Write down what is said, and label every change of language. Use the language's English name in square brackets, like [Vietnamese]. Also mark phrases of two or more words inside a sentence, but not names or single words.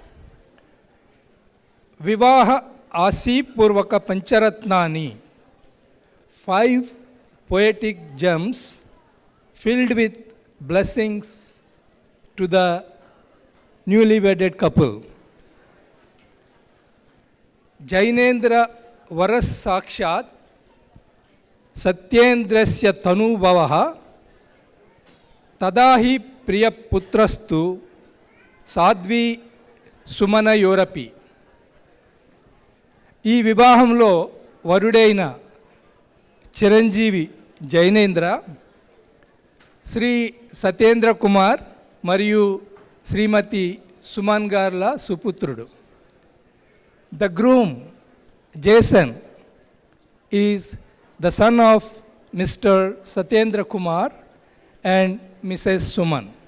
[Sanskrit] विवाह आशीपूर्वक पञ्चरत्नानि, [English] 5 poetic gems filled with blessings to the newly wedded couple. [Sanskrit] जैनेन्द्र वरस् साक्षात् सत्येन्द्रस्य तनु भवः तदहि प्रिय पुत्रस्तु साध्वी सुमना योरपि. [Telugu] ఈ వివాహంలో వరుడైన చిరంజీవి జైనేంద్ర, శ్రీ సత్యేంద్ర కుమార్ మరియు శ్రీమతి సుమన్ గార్ల సుపుత్రుడు. [English] The groom Jason is the son of Mister Satyendra Kumar and Misses Suman.